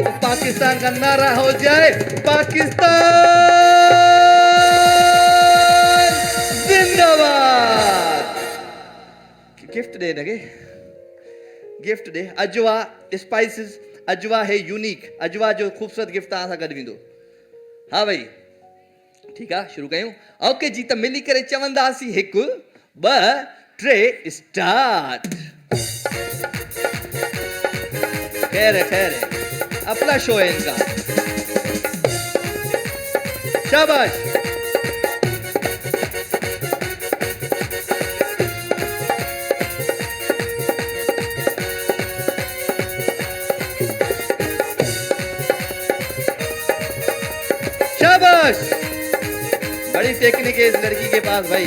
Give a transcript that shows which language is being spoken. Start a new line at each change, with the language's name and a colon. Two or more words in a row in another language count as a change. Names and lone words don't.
Urdu: تو پاکستان کا نعرہ ہو جائے، پاکستان زندہ باد. گفٹ دے لگے، گفٹ دے.
Sindhi: अजवा स्पाइसेस, अजवा है यूनिक, अजवा जो खूबसूरत गिफ्ट तव्हां सां गॾु वेंदो। हाँ भाई, ठीक आहे, शुरू कयूं। ओके जी, त मिली करे चवंदासीं 1 2 3 स्टार्ट।
Urdu: خیر ہے، خیر ہے، اپنا شو ہے ان کا. شاباش. شاباش، بڑی ٹیکنیک ہے اس لڑکی کے پاس بھائی.